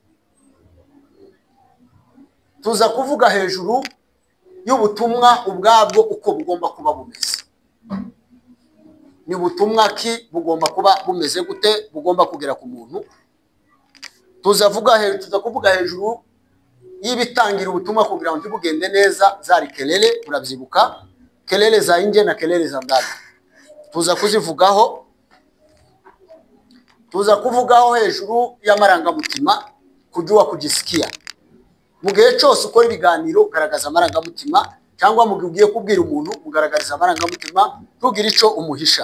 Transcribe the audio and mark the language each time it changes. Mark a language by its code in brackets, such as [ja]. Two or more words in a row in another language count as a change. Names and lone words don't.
[rw] Tuza kuvuga hejuru y'ubutumwa ubwabwo uko bugomba kuba bumeze. Ni ubutumwa ki bugomba kuba bumeze gute, bugomba kugera ku muntu. Tuza kuvuga hejuru y'ibitangira ubutumwa kugira ngo bugende neza, zari kelele, urabyibuka, [sw] kelele za nje na kelele za ndani. [rw] Tuza kuzivugaho. Tuza kuvugaho hejuru y'amarangamutima, [sw] kujua kujisikia. [rw] Mu gihe cyose ukora ibiganiro ugaragaza amarangamutima, cyangwa mu gihe ugiye kubwira umuntu ugaragariza amarangamutima, tugira ico umuhisha.